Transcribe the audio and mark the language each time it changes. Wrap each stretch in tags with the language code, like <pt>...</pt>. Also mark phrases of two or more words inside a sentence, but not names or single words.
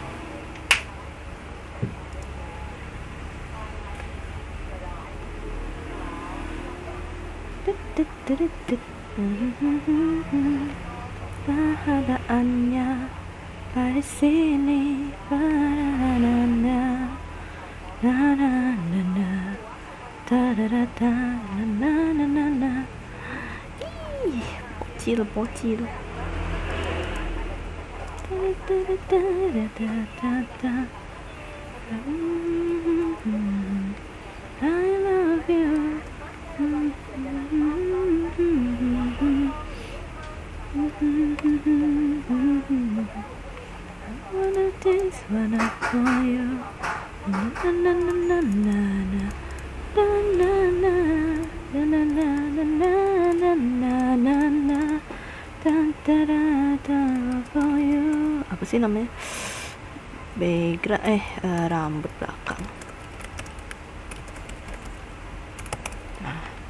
<id>Kehadaannya dari sini, na na na na, da da da da, na na na na. Ih, bocil. Da da da da da da da.</id> <en>I love you. I wanna dance when I call you. Na na na na na na. Na na na na na na na na na na. Dan da da da for you.</en> <id>Apa sih namanya? Rambut belakang. Nah.</id>